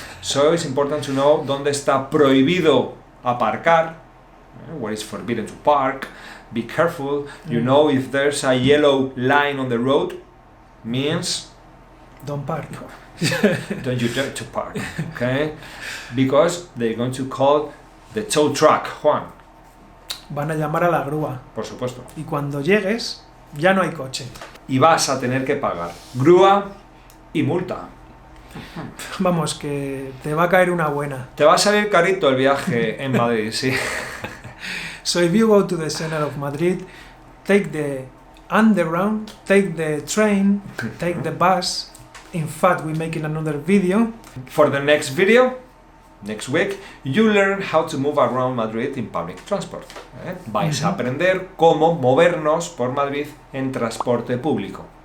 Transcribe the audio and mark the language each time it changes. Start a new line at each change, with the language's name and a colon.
English: So it's important to know dónde está prohibido aparcar, where is forbidden to park. Be careful. You know, if there's a yellow line on the road, means Don't park. don't you dare to park, okay? Because they're going to call the tow truck, Juan,
Spanish: Van a llamar a la grúa. por supuesto. Y cuando llegues, ya no hay coche. Y vas a tener que pagar grúa y multa. Vamos, que te va a caer una buena. Te va a salir carito el viaje en Madrid, sí.
English: So if you go to the center of Madrid, take the underground, take the train, take the bus. In fact, we're making another video. For the next video, next week, you learn how to move around Madrid in public transport.
Spanish: Vais a aprender cómo movernos por Madrid en transporte público.